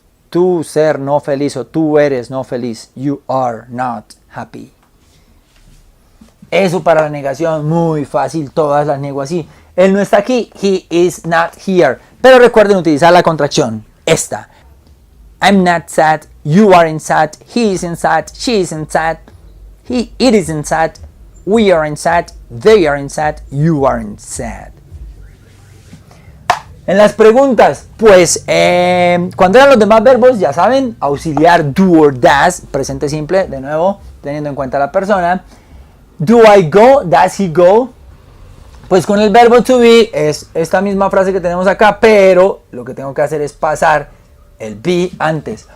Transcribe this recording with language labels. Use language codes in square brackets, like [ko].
[es] Tú ser no feliz o tú eres no feliz. [en] You are not happy. [es] Eso para la negación, muy fácil, todas las nego así. Él no está aquí, [en] he is not here. [es] Pero recuerden utilizar la contracción, esta. [en] I'm not sad, you aren't sad, he isn't sad, she isn't sad, it isn't sad, we aren't sad, they aren't sad, you aren't sad. [es] En las preguntas, pues cuando eran los demás verbos, ya saben, auxiliar do or does, presente simple, de nuevo, teniendo en cuenta la persona. [en] Do I go? Does he go? [es] Pues con el verbo to be es esta misma frase que tenemos acá, pero lo que tengo que hacer es pasar el be antes.